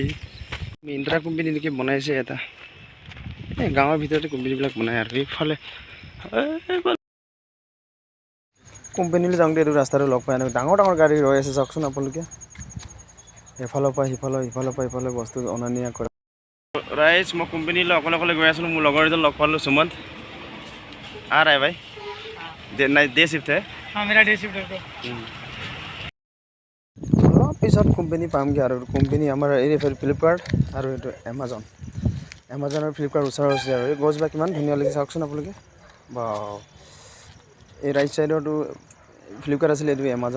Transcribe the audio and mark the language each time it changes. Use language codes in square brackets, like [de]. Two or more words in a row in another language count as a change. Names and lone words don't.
[as] মিন্ত্ৰা কোম্পানী নেকি বনাইছে এটা, এই গাঁৱৰ ভিতৰতে কোম্পানীবিলাক বনায় আৰু এইফালে কোম্পানীলৈ যাওঁতে এইটো ৰাস্তাটো লগ পাই এনেকৈ ডাঙৰ গাড়ী ৰৈ আছে চাওকচোন আপোনালোকে। এফালৰ পৰা ইফালে বস্তু অনা নিয়া কৰে। ৰাইজ মই কোম্পানীলৈ অকলে গৈ আছিলোঁ, মোৰ লগৰ এজন লগ পালোঁ, সুমন্ত। [hi] आ रहा है भाई, [en] day shift [hi] है। हाँ मेरा [en] day shift [hi] है। [as] অলপ পিছত কোম্পানী পামগৈ আৰু কোম্পানী আমাৰ এই ফ্লিপকাৰ্ট আৰু এইটো এমাজন আৰু ফ্লিপকাৰ্ট ওচৰত আছে আৰু এই গছবিলাক কিমান ধুনীয়া লাগিছে চাওকচোন আপোনালোকে। বা এই [en] right sideৰটো [as] ফ্লিপকাৰ্ট আছিলে, এইটো এমাজন।